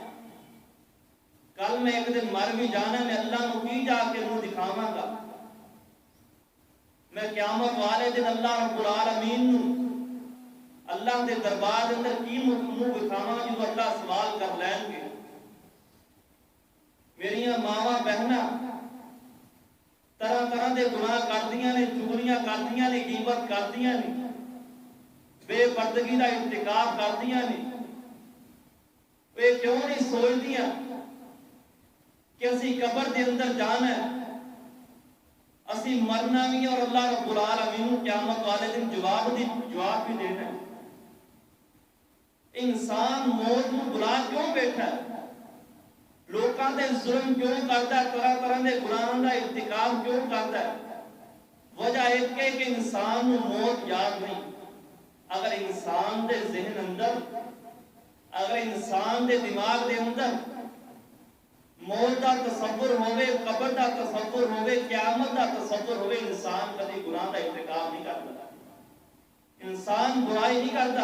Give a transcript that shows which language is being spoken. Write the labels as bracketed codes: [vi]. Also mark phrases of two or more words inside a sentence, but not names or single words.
[pa] کل میں ایک دن مر بھی جانا، میں اللہ نو کی جا کے منہ دکھاواں گا، میں قیامت والے دن [ar] اللہ رب العالمین [pa] نو اللہ دے دربار دے اندر کی منہ دکھاواں جو اللہ سوال کر لین گے۔ میریاں ماواں بہناں طرح طرح دے گناہ کردیاں نے، چغلیاں کردیاں نے، غیبت کردیاں نے، بے پردگی دا ارتکاب کردیاں نے، وہ کیوں نہیں سوچدیاں کہ اسی قبر دے اندر جانا ہے، اسی مرنا بھی اور [ar] اللہ رب العالمین [pa] قیامت والے دن جواب بھی دینا ہے۔ [ur] انسان موت کو بلا کیوں بیٹھا ہے؟ [pa] لوکاں دے ظلم کیوں کرتا ہے؟ طرح طرح دے گناہاں دا ارتکاب کیوں کرتا ہے؟ [ur] وجہ ایک ہے کہ انسان موت یاد نہیں۔ [pa] اگر انسان دے ذہن اندر، اگر انسان دے دماغ دے اندر موت دا تصور ہوئے، قبر دا تصور ہوئے، قیامت دا تصور ہوئے، انسان کبھی گناہ دا ارتکاب نہیں کرتا، انسان برائی نہیں کرتا۔